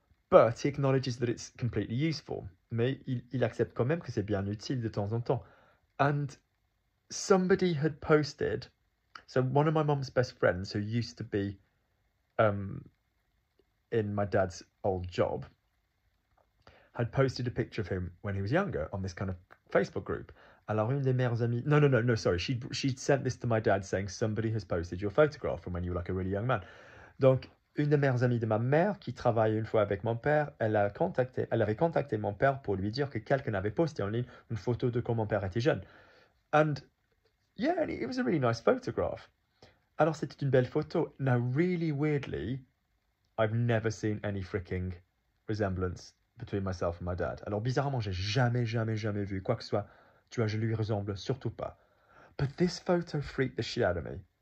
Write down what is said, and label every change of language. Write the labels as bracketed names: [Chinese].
[English] But he acknowledges that it's completely useful. [French] Mais il accepte quand même que c'est bien utile de temps en temps. [English] And somebody had posted, so one of my mom's best friends who used to be in my dad's old job had posted a picture of him when he was younger on this kind of Facebook group. [French] Alors une des meilleures amies, [English] no, sorry, she'd sent this to my dad saying somebody has posted your photograph from when you were like a really young man. [French] Donc une des meilleures amies de ma mère, qui travaille une fois avec mon père, elle avait contacté mon père pour lui dire que quelqu'un avait posté en ligne une photo de quand mon père était jeune. [English] And yeah, it was a really nice photograph. [French] Alors c'était une belle photo. [English] Now really weirdly, I've never seen any freaking resemblance between myself and my dad. [French] Alors bizarrement, j'ai jamais vu quoi que ce soit. Tu vois, je lui ressemble surtout pas. [English] But this photo freaked the shit out of me.